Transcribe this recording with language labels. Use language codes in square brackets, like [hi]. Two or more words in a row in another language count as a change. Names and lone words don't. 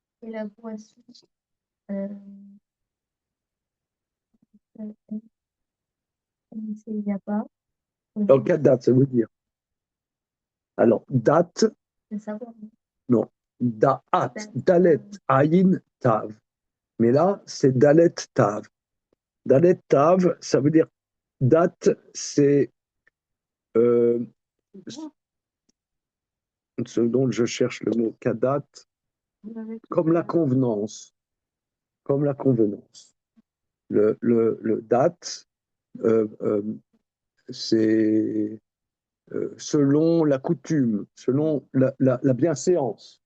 [fr] la boisson. Euh, il n'y a pas. Dans quelle date, ça veut dire? Alors, date, Le savoir. non. [he] דעת, דלת, עין, תו. [fr] Mais là, c'est [he] דלת, תו. דלת, תו, [fr] ça veut dire date, c'est ce dont je cherche le mot kadat, comme la convenance. Comme la convenance. Le date, c'est selon la coutume, selon la bienséance.